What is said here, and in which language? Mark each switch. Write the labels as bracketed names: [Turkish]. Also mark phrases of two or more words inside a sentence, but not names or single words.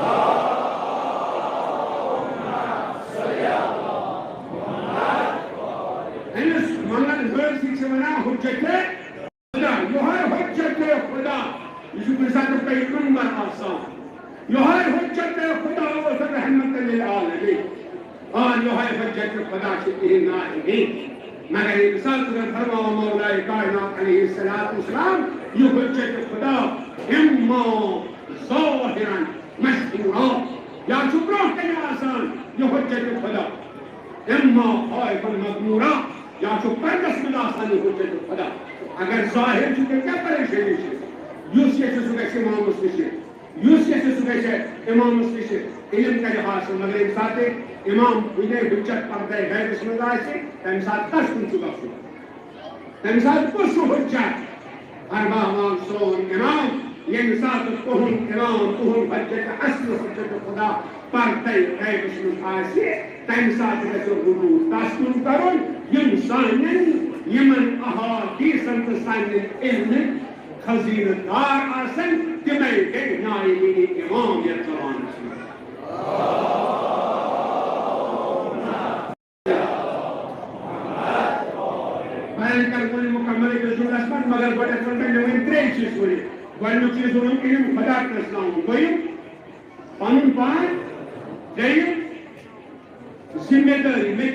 [Kashmiri] أمِس منٛگن وٲلسٕے چھِ وَنان حُجَّتِ خُدا یِہوٚے حُجَّتِ خُدا یہِ چھُ کُنہِ ساتہٕ پیغمبر آسان یِہوٚے حُجَّتِ خُدا اوس رحمتُ لِلعالمین یِہوٚے حُجَّتِ خُدا چھِ تِہِنٛدۍ ناہِدین مگر ییٚمہِ ساتہٕ فرماو مولائے کائنات [Arabic] علیہ الصلوۃ [Kashmiri] والسلام یہ حجت خدا [Arabic] اما ظاہرا مشہورا [Kashmiri] یا چھُ برونٛہہ کنہِ آسان یہ حجت خدا [Arabic] اما خائفا مغمورا [Kashmiri] یا چھُ پردس منٛز آسان یہ حجت خدا اگر ظاہر چھُ تیٚلہِ کیٛاہ پریشٲنی چھِ یُس یژھِ سُہ گژھِ اِمامس نِش یُس یژھِ سُہ گژھِ اِمامس نِش علم کرِ حاصل مگر ییٚمہِ ساتہٕ اِمام کُنے حجت پردے غیبس منٛز آسہِ تمہِ ساتہٕ کس کُن چھُ گژھُن تمہِ ساتہٕ کُس چھُ حجت فرماوان سون امام ییٚمہِ ساتہٕ تُہُنٛد امام تُہُنٛد حجت اصل حجت خدا پردے غیبس منٛز آسہِ تمہِ ساتہٕ گژھِ رجوع تس کُن کرُن یِم سانٮ۪ن یِمن احادیثن تہٕ سانٮ۪ن علمٕکۍ خزیٖنہٕ دار آسن تِمے گٔے نایبینی امام یتھ زمانس منٛز بیان کر وۄنۍ مکمل أکِس جملس منٛز مگر گۄڈنیٚتھ ووٚن مےٚ وۄنۍ 3 چیٖز ؤنِتھ گۄڈنیُک چیٖز ووٚنُم علم خدا پرٛژھناوُن دوٚیِم پنُن پان ترٛیٚیِم ذمہٕ دٲری مےٚ